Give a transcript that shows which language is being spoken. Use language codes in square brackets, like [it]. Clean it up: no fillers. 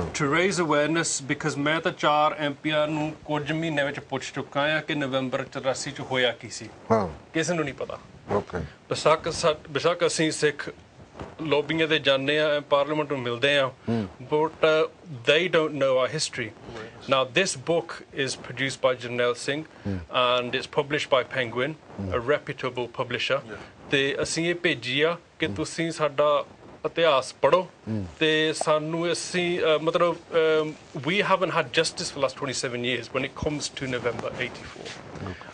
[en] to raise awareness because [pa] ਮੈਂ ਤਾਂ 4 ਐਮਪੀਆਂ ਨੂੰ ਕੁਝ ਮਹੀਨੇ ਵਿੱਚ ਪੁੱਛ ਚੁੱਕਾ ਆ ਕਿ ਨਵੰਬਰ 84 ਚ ਹੋਇਆ ਕੀ ਸੀ, ਕਿਸੇ ਨੂੰ ਨਹੀਂ ਪਤਾ। ਬੇਸ਼ੱਕ ਅਸੀਂ ਸਿੱਖ ਲੋਬੀਆਂ ਤੇ ਜਾਂਦੇ ਆ, ਪਾਰਲੀਮੈਂਟ ਨੂੰ ਮਿਲਦੇ ਆ, but [en] they don't know our history. Now this book is produced by Janelle Singh and it's published by Penguin, a reputable publisher. [pa] ਤੇ ਅਸੀਂ ਇਹ ਭੇਜੀ ਆ ਕਿ ਤੁਸੀਂ ਸਾਡਾ ਇਤਿਹਾਸ ਪੜ੍ਹੋ ਤੇ ਸਾਨੂੰ ਅਸੀਂ ਮਤਲਬ [en] we haven't had justice for the last 27 years when it comes to November 84.